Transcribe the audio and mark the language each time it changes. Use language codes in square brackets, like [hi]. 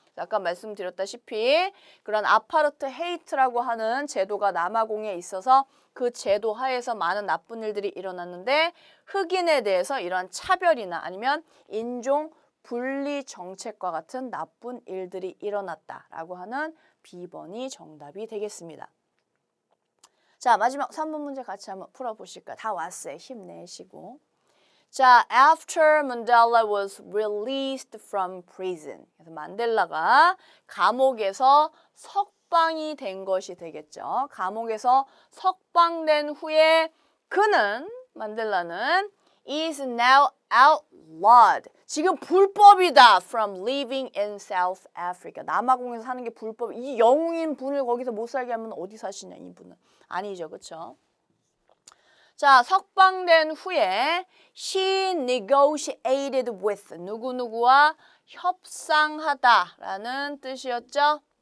[ko] 아까 말씀드렸다시피 그런 아파르트 헤이트라고 하는 제도가 남아공에 있어서 그 제도 하에서 많은 나쁜 일들이 일어났는데 흑인에 대해서 이러한 차별이나 아니면 인종 분리 정책과 같은 나쁜 일들이 일어났다라고 하는 B번이 정답이 되겠습니다. 자, 마지막 3번 문제 같이 한번 풀어보실까요? 다 왔어요. 힘내시고. [en] 자, after Mandela was released from prison. [ko] 그래서 만델라가 감옥에서 석방이 된 것이 되겠죠. 감옥에서 석방된 후에 만델라는 [en] is now outlawed. [ko] 지금 불법이다. [en] From living in South Africa. [ko] 남아공에서 사는 게 불법. 이 영웅인 분을 거기서 못 살게 하면 어디 사시냐, 이분은. 아니죠, 그렇죠? 자, 석방된 후에 [en] she negotiated with [ko] 누구누구와 협상하다라는 뜻이었죠.